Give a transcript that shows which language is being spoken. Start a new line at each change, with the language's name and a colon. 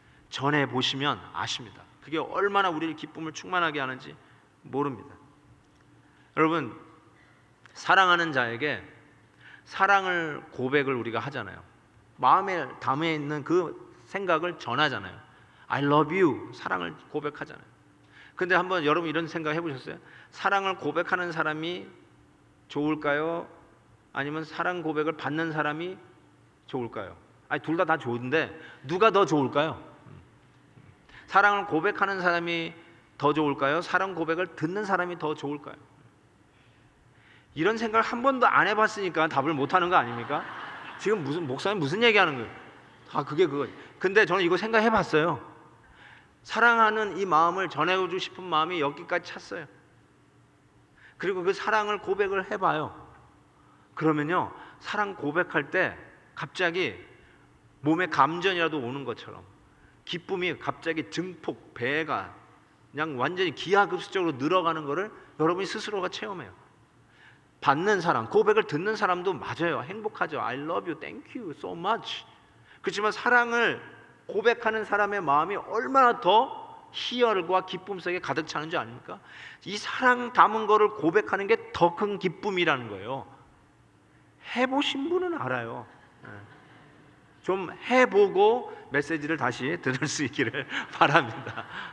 Korean: 전해보시면 아십니다. 그게 얼마나 우리를 기쁨을 충만하게 하는지 모릅니다. 여러분, 사랑하는 자에게 사랑을 고백을 우리가 하잖아요. 마음에 담아 있는 그 생각을 전하잖아요.
English: I love you,
Korean: 사랑을 고백하잖아요. 근데 한번 여러분 이런 생각 해보셨어요? 사랑을 고백하는 사람이 좋을까요? 아니면 사랑 고백을 받는 사람이 좋을까요? 아니, 둘 다 좋은데 누가 더 좋을까요? 사랑을 고백하는 사람이 더 좋을까요? 사랑 고백을 듣는 사람이 더 좋을까요? 이런 생각을 한 번도 안 해봤으니까 답을 못하는 거 아닙니까? 지금 무슨 목사님 무슨 얘기하는 거예요? 그게 그거. 근데 저는 이거 생각해봤어요. 사랑하는 이 마음을 전해주고 싶은 마음이 여기까지 찼어요. 그리고 그 사랑을 고백을 해봐요. 그러면요, 사랑 고백할 때 갑자기 몸에 감전이라도 오는 것처럼 기쁨이 갑자기 증폭, 배가 그냥 완전히 기하급수적으로 늘어가는 것을 여러분이 스스로가 체험해요. 받는 사람, 고백을 듣는 사람도 맞아요. 행복하죠.
English: I love you, thank you so much.
Korean: 그렇지만 사랑을 고백하는 사람의 마음이 얼마나 더 희열과 기쁨 속에 가득 차는 줄 아닙니까? 이 사랑 담은 거를 고백하는 게 더 큰 기쁨이라는 거예요. 해보신 분은 알아요. 좀 해보고 메시지를 다시 들을 수 있기를 바랍니다.